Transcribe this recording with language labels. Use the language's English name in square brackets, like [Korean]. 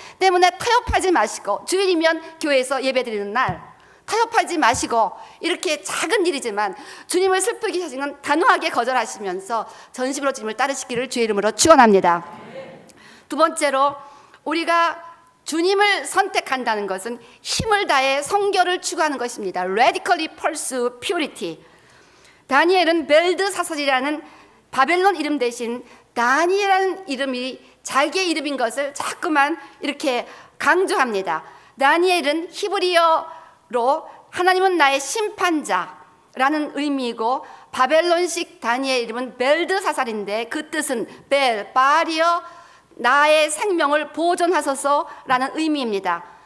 [Korean] 때문에 타협하지 마시고 주일이면 교회에서 예배드리는 날 타협하지 마시고 이렇게 작은 일이지만 주님을 슬프게 하시는 단호하게 거절하시면서 전심으로 주님을 따르시기를 주의 이름으로 축원합니다. 두 번째로 우리가 주님을 선택한다는 것은 힘을 다해 성결을 추구하는 것입니다. [English] Radically pursue purity. [Korean] 다니엘은 벨드사살이라는 바벨론 이름 대신 다니엘이라는 이름이 자기의 이름인 것을 자꾸만 이렇게 강조합니다. 다니엘은 히브리어로 하나님은 나의 심판자라는 의미이고 바벨론식 다니엘 이름은 벨드사살인데 그 뜻은 바리어 나의 생명을 보존하소서라는 의미입니다.